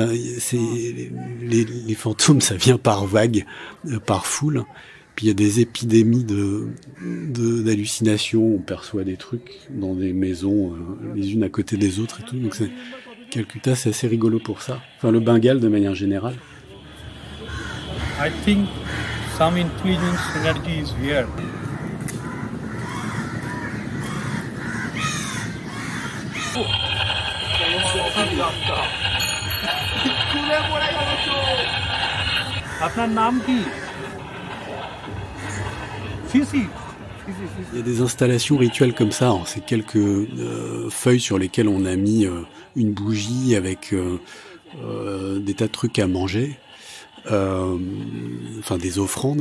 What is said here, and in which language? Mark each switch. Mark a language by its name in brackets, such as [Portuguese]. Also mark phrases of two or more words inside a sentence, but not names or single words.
[French] Les fantômes, ça vient par vagues, par foule. Puis il y a des épidémies d'hallucinations. On perçoit des trucs dans des maisons, les unes à côté des autres et tout. Donc Calcutta, c'est assez rigolo pour ça. Enfin, le Bengale de manière générale. [English] I think some intelligence energy is here. [Bangla] আপনার নাম কি? Fifi. [French] Il y a des installations rituelles comme ça. C'est quelques feuilles sur lesquelles on a mis une bougie avec des tas de trucs à manger, enfin des offrandes.